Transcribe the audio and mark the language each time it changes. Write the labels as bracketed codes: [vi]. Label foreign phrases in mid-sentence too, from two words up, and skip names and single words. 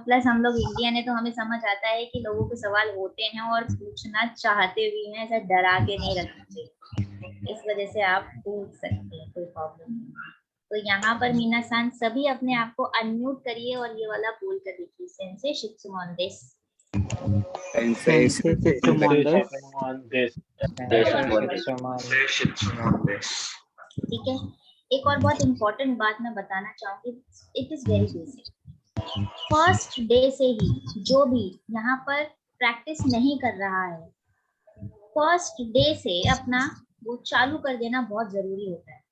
[hi] प्लस हम लोग इंडियन है तो हमें समझ आता है कि लोगों के सवाल होते हैं और पूछना चाहते भी हैं, ऐसा डरा के नहीं रखते, इस वजह से आप पूछ सकते हैं, कोई प्रॉब्लम नहीं। तो यहाँ पर मीना सान सभी अपने आप को अनम्यूट करिए और ये वाला बोल कर देखिए, [ja] 先生 質問 です, Sensei Shitsumon Sensei desu. 質問 です. Shitsumon. [hi] ठीक है, एक और बहुत इंपॉर्टेंट बात मैं बताना चाहूंगी, [en] it is very basic. first day [hi] से ही जो भी यहाँ पर प्रैक्टिस नहीं कर रहा है, [en] first day [hi] से अपना वो चालू कर देना बहुत जरूरी होता है।